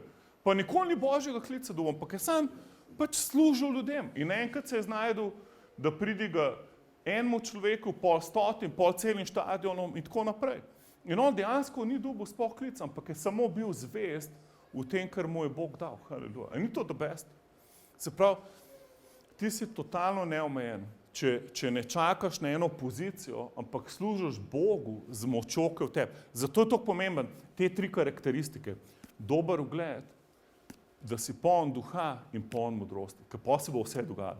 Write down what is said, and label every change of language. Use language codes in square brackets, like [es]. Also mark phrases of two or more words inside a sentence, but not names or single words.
[sl] Pa nikoli ni božjega klica dobil, ampak je sam pač služil ljudem. In enkrat se je znajdel, da pridiga enemu človeku, pol stotim, pol celim štadionom in tako naprej. In on dejansko ni dobil sploh klic, ampak je samo bil zvest v tem, kar mu je Bog dal. Haleluja. In ni [en] to the best. [sl] Se pravi, ti si totalno neomejen, če ne čakaš na eno pozicijo, ampak služiš Bogu z močjo, ki je v tebi. Zato je to pomemben, te 3 karakteristike. Dober ugled, da si poln duha in poln modrosti, ker pa se bo vse dogajalo.